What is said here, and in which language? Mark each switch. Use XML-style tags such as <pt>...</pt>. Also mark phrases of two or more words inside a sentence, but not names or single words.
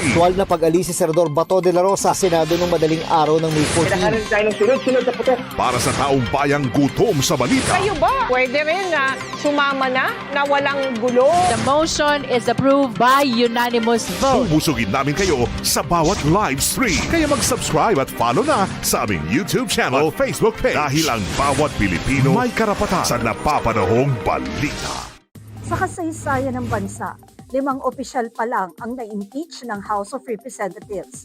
<tl>Aktual na pag-alis si Senador Bato de la Rosa sa Senado ng madaling araw ng May 14. Para sa taong bayang gutom sa balita. Kayo ba? Pwede rin na sumama na walang gulo.</tl> <en>The motion is approved by unanimous vote.</en> <tl>Bubusugin namin kayo sa bawat</tl> <en>live stream.</en> <tl>Kaya mag-subscribe at follow na sa aming YouTube channel, Facebook page. Dahil ang bawat Pilipino may karapatan sa napapanahong balita. Sa kasaysayan ng bansa, 5 opisyal pa lang ang na-impeach ng House of Representatives.</tl>